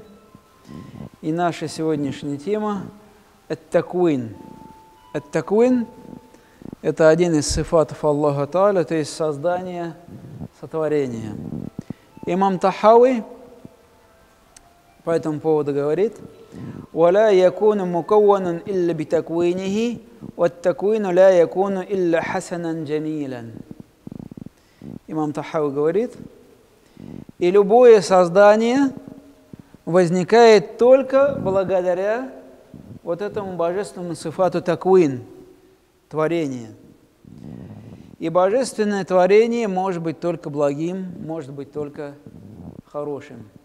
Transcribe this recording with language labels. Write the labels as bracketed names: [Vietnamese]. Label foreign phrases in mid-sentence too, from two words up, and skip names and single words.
[Russian] И наша сегодняшняя тема – ат-таквин. Ат-таквин – это один из сифатов Аллаха Тааля, то есть создание, сотворение. Имам Тахави по этому поводу говорит: [Arabic] «ولا يكون مكون إلا بتكوينه، والتكوين لا يكون إلا حسنا جميلا». [Russian] Имам Тахави говорит: и любое создание возникает только благодаря вот этому божественному сифату таквин, творение. И божественное творение может быть только благим, может быть только хорошим.